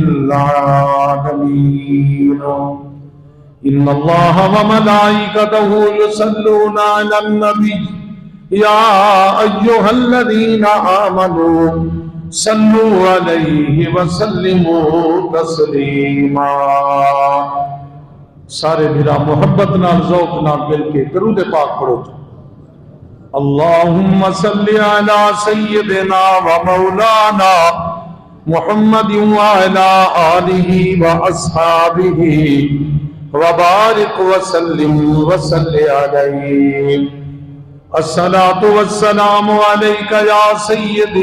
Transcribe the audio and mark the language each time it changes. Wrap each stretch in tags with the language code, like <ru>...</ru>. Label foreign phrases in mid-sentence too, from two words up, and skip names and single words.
<ar>العالمين إن الله وملائكته يصلون على النبي يا أيها الذين آمنوا صلوا عليه وسلموا تسليما</ar> <pa>سارے بھیرا محبت نال ذوق نال مل کے درود پاک پڑھو</pa> <ar>اللہم صلی علی سیدنا و مولانا محمد وعلی آلہ و اصحابہ وبارک وسلم وصلی علیہ الصلاة والسلام علیکہ یا سیدی</ar>